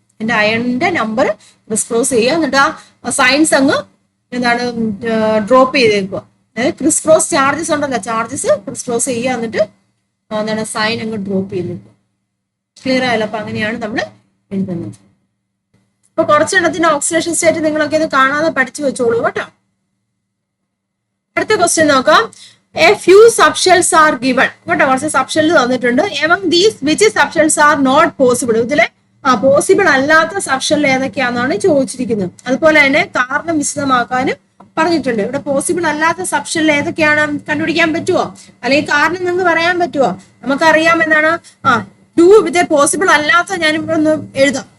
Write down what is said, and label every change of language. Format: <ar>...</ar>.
<ml>എന്റെ അയണിന്റെ number Chris cross ചെയ്യുക, എന്നിട്ട് ആ സൈൻസ് അങ്ങ് എന്താണ് ഡ്രോപ്പ് ചെയ്തേക്കുക. അതായത് ക്രിസ് ക്രോസ് ചാർജസ് ഉണ്ടല്ലോ, ചാർജസ് ക്രിസ് ക്രോസ് ചെയ്യുക, എന്നിട്ട് എന്താണ് സൈൻ അങ്ങ് ഡ്രോപ്പ് ചെയ്തേക്കുക. ക്ലിയർ ആയല്ലോ? അപ്പൊ അങ്ങനെയാണ് നമ്മൾ എഴുതുന്നത്. അപ്പൊ കുറച്ചെണ്ണത്തിന്റെ ഓക്സിഡേഷൻ സ്റ്റേറ്റ് നിങ്ങളൊക്കെ ഇത് കാണാതെ പഠിച്ചു വെച്ചോളൂ കേട്ടോ. അടുത്ത ക്വസ്റ്റ്യൻ നോക്കാം.</ml> <en>A few subshells are given.</en> <ml>കേട്ടോ, കുറച്ച് സബ്ഷെല്ല് തന്നിട്ടുണ്ട്.</ml> <en>Among these which subshells are not possible?</en> <ml>ഇതിലെ പോസിബിൾ അല്ലാത്ത സബ്ഷെൽ ഏതൊക്കെയാണെന്നാണ് ചോദിച്ചിരിക്കുന്നത്. അതുപോലെ തന്നെ കാരണം വിശദമാക്കാനും പറഞ്ഞിട്ടുണ്ട്. ഇവിടെ പോസിബിൾ അല്ലാത്ത സബ്ഷെൽ ഏതൊക്കെയാണ് കണ്ടുപിടിക്കാൻ പറ്റുമോ? അല്ലെങ്കിൽ കാരണം നിങ്ങൾക്ക് പറയാൻ പറ്റുമോ? നമുക്കറിയാം എന്താണ് 2 ഇത് പോസിബിൾ അല്ലാത്ത, ഞാനിവിടെ ഒന്ന് എഴുതാം.</ml>